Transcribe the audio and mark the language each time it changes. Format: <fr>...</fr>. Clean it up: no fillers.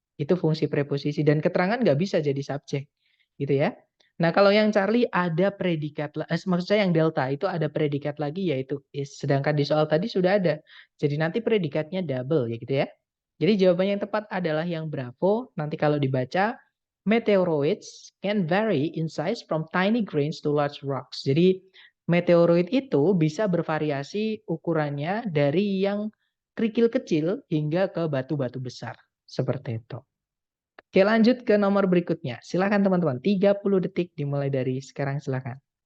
<id>Itu fungsi preposisi dan keterangan nggak bisa jadi subjek, gitu ya. Nah kalau yang Charlie ada predikat, maksud saya yang delta itu ada predikat lagi yaitu is. Sedangkan di soal tadi sudah ada. Jadi nanti predikatnya double ya gitu ya. Jadi jawabannya yang tepat adalah yang Bravo. Nanti kalau dibaca,</id> <en>meteoroids can vary in size from tiny grains to large rocks.</en> <id>Jadi meteoroid itu bisa bervariasi ukurannya dari yang kerikil kecil hingga ke batu-batu besar. Seperti itu. Oke, lanjut ke nomor berikutnya. Silakan teman-teman, 30 detik dimulai dari sekarang, silakan.</id>